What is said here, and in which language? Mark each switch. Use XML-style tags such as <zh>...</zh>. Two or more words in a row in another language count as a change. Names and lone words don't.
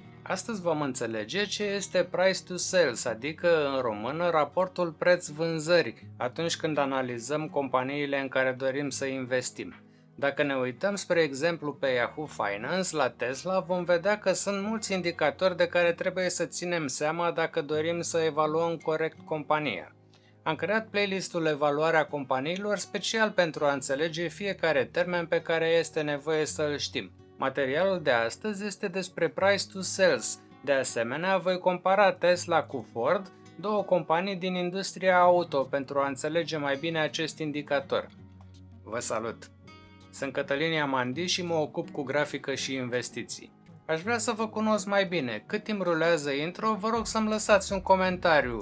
<ro>Astăzi vom înțelege ce este</ro> <en>price to sales,</en> <ro>adică în română raportul preț-vânzări, atunci când analizăm companiile în care dorim să investim. Dacă ne uităm spre exemplu pe Yahoo Finance la Tesla, vom vedea că sunt mulți indicatori de care trebuie să ținem seama dacă dorim să evaluăm corect compania. Am creat playlistul Evaluarea companiilor special pentru a înțelege fiecare termen pe care este nevoie să îl știm. Materialul de astăzi este despre</ro> <en>price to sales.</en> <ro>De asemenea, voi compara Tesla cu Ford, două companii din industria auto, pentru a înțelege mai bine acest indicator. Vă salut! Sunt Cătălin Amandi și mă ocup cu grafică și investiții. Aș vrea să vă cunosc mai bine. Cât timp rulează intro, vă rog să-mi lăsați un comentariu.</ro>